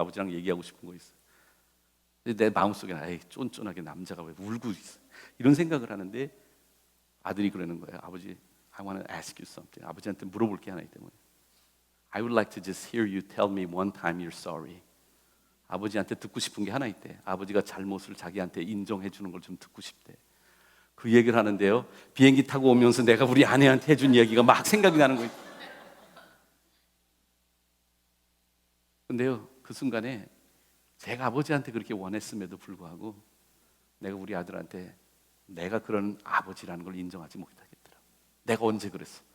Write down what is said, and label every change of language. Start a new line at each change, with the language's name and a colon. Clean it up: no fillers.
Korean: 아버지랑 얘기하고 싶은 거 있어. 내 마음속에는 에이 쫀쫀하게 남자가 왜 울고 있어. 이런 생각을 하는데 아들이 그러는 거예요.
English: 아버지, I want to ask you something.
Korean: 아버지한테 물어볼 게 하나 있기 때문에
English: I would like to just hear you tell me one time you're sorry.
Korean: 아버지한테 듣고 싶은 게 하나 있대. 아버지가 잘못을 자기한테 인정해 주는 걸 좀 듣고 싶대. 그 얘기를 하는데요, 비행기 타고 오면서 내가 우리 아내한테 해준 얘기가 막 생각이 나는 거예요. 근데요, 그 순간에 제가 아버지한테 그렇게 원했음에도 불구하고 내가 우리 아들한테 내가 그런 아버지라는 걸 인정하지 못하겠더라. 내가 언제 그랬어?